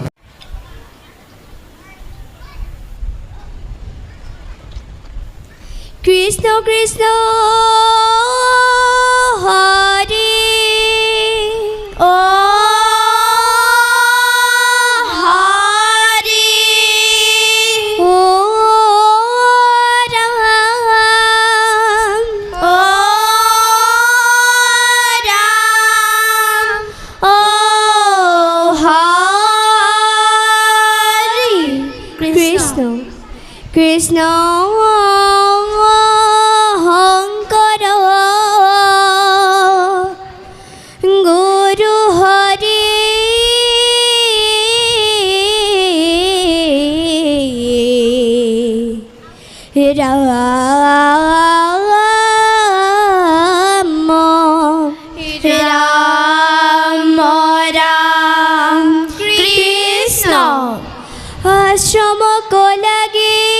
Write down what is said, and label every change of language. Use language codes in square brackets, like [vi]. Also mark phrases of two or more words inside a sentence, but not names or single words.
[as] কৃষ্ণ কৃষ্ণ হৰি ও হৰি ও রাম ও রাম ও হরি কৃষ্ণ কৃষ্ণ শংকৰ গুৰু হৰি ৰাম ৰাম ৰাম কৃষ্ণ আশ্ৰমক লাগি